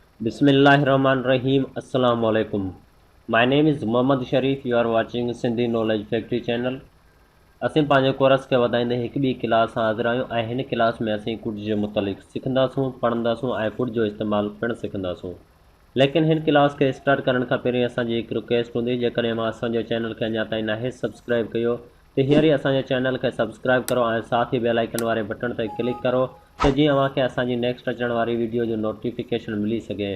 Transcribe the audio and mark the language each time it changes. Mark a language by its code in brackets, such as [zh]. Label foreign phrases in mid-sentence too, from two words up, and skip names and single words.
[ar] Bismillahirrahmanirrahim. السلام عليكم. [en] My name is Muhammad Sharif. You are watching Sindhi Knowledge Factory channel. [sd] असीं पंहिंजे कोर्स खे वधाईंदे हिकु ॿी क्लास सां हाज़िर आहियूं ऐं हिन क्लास में असीं कुड जे मुतालिक़ सिखंदासूं, पढ़ंदासूं ऐं कुड जो इस्तेमालु पिणु सिखंदासूं। लेकिन हिन क्लास खे स्टार्ट करण खां पहिरीं असांजी हिकु रिक्वेस्ट हूंदी, जेकॾहिं मां असांजे चैनल खे अञा ताईं नाहे सब्सक्राइब कयो त हींअर ई असांजे चैनल खे सब्सक्राइब करो ऐं साथ ई [en] bell icon [sd] वारे बटन ते क्लिक करो त जीअं अव्हांखे असांजी नेक्स्ट अचण वारी वीडियो जो नोटिफिकेशन मिली सघे।